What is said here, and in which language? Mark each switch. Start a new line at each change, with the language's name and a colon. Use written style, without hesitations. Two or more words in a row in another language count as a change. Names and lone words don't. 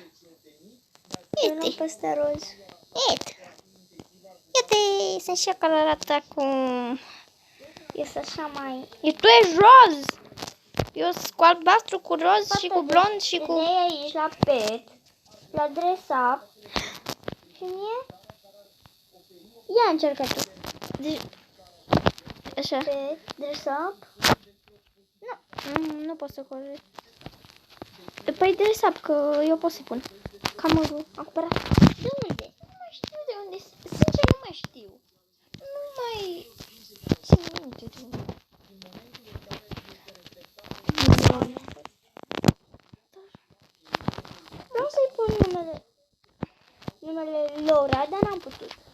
Romanian: Eu l-am pe ăsta roz. Iată, sunt și eu colorată acum. Este așa mai... Tu ești roz. Eu sunt cu albastru, cu roz și cu blond și cu... Vei aici la pet, la
English: dress up.
Romanian: Și mie? Ia încercă tu. Deci... Așa.
English: Pet, dress up.
Romanian: Nu pot să colorez. Păi
English: dress up,
Romanian: că eu pot să-i pun. Camărul. Am cumpărat. De unde? Nu mai știu de unde. Sincer, nu mai știu. Nu mai... țin minte de unde. Vreau să-i pun numele Laura, dar n-am putut.